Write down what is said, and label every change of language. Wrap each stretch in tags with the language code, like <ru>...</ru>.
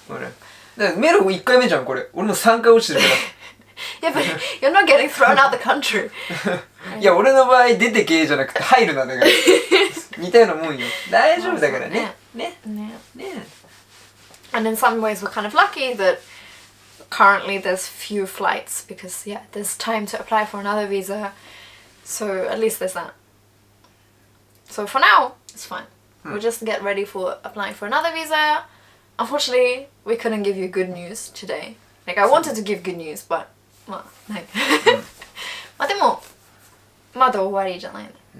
<ja>ほらだからメロ1回目じゃんこれ俺も3回落ちてるかやっぱり</ja> <en>You're not getting thrown out the country</en> <ja>らいや俺の場合出てけじゃなくて入るなだから似たようなもんよ大丈夫だからねねねね</ja> <en>And in some ways we're kind of lucky that currently there's few flights because yeah, there's time to apply for another visa. So at least there's that. So for now, it's fine. We'll just get ready for applying for another visa. Unfortunately, we couldn't give you good news today. Like I wanted to give good news, but</en> <ja>まあない。まあでもまだ終わりじゃないね。</ja>